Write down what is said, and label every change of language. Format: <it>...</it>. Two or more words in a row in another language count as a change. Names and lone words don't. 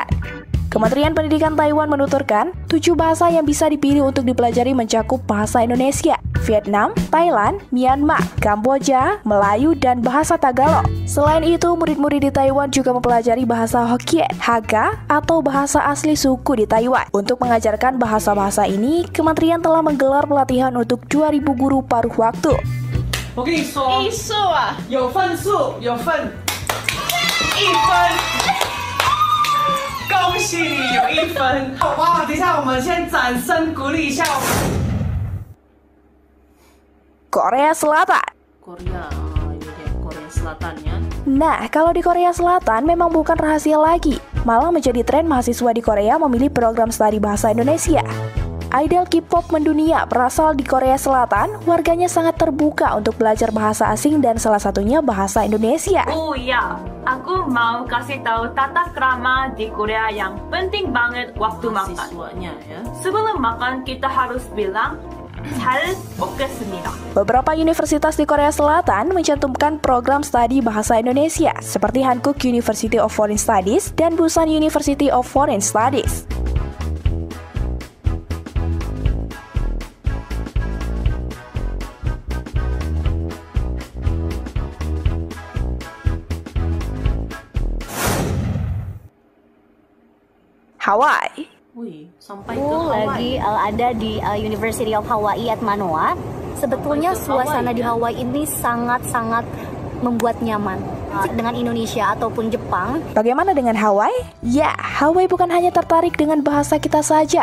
<id>Kementerian Pendidikan Taiwan menuturkan, 7 bahasa yang bisa dipilih untuk dipelajari mencakup bahasa Indonesia, Vietnam, Thailand, Myanmar, Kamboja, Melayu, dan bahasa Tagalog. Selain itu, murid-murid di Taiwan juga mempelajari bahasa Hokkien, Hakka, atau bahasa asli suku di Taiwan. Untuk mengajarkan bahasa-bahasa ini, kementerian telah menggelar pelatihan untuk 2.000 guru paruh waktu.</id> <zh>我跟你说，艺术啊，有分数，有分1分。恭喜你有1分！哇，等一下，我们先掌声鼓励一下。</zh> <id>Korea Selatan. Korea Selatan ya. Nah, kalau di Korea Selatan memang bukan rahasia lagi. Malah menjadi tren mahasiswa di Korea memilih program studi bahasa Indonesia. Idol K-pop mendunia berasal di Korea Selatan, warganya sangat terbuka untuk belajar bahasa asing dan salah satunya bahasa Indonesia. Oh iya, aku mau kasih tahu tata krama di Korea yang penting banget waktu makan. Ya. Sebelum makan kita harus bilang</id> <ko>잘 먹겠습니다.</ko> <id>Beberapa universitas di Korea Selatan mencantumkan program studi bahasa Indonesia seperti Hankuk University of Foreign Studies dan Busan University of Foreign Studies. Hawaii. Wih, sampai ke Hawaii. Lagi ada di University of Hawaii at Manoa. Sebetulnya suasana di Hawaii ini sangat-sangat membuat nyaman dengan Indonesia ataupun Jepang. Bagaimana dengan Hawaii? Ya, Hawaii bukan hanya tertarik dengan bahasa kita saja.</id>